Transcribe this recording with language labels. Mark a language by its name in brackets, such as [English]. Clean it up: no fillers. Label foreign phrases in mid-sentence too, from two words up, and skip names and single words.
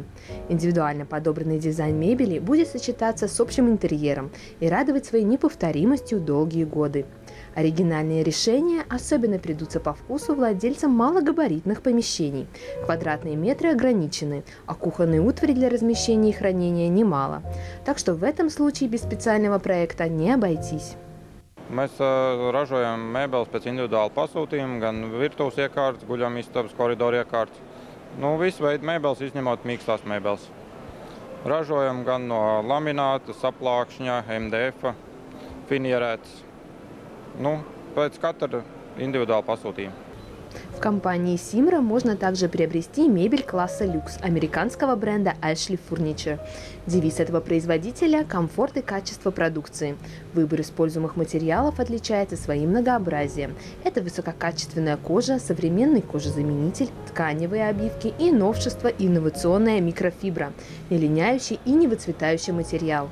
[Russian] Индивидуально подобранный дизайн мебели будет сочетаться с общим интерьером и радовать своей неповторимостью долгие годы. Оригинальные решения особенно придутся по вкусу владельцам малогабаритных помещений. Квадратные метры ограничены, а кухонной утвари для размещения и хранения немало. Так что в этом случае без специального проекта не обойтись. [Latvian] Mēs ražojam mēbeles pēc individuāla pasūtījuma, gan virtuves iekārtas, guļamistabas, koridoru iekārtas. Visu veidu mēbeles, izņemot mīkstās mēbeles. Ražojam gan no lamināta, saplākšņa, MDF, finierētas. Pēc katra individuāla pasūtījuma. [Russian] В компании Simra можно также приобрести мебель класса люкс американского бренда Ashley Furniture. Девиз этого производителя – комфорт и качество продукции. Выбор используемых материалов отличается своим многообразием. Это высококачественная кожа, современный кожезаменитель, тканевые обивки и новшество – инновационная микрофибра, не линяющий и не выцветающий материал.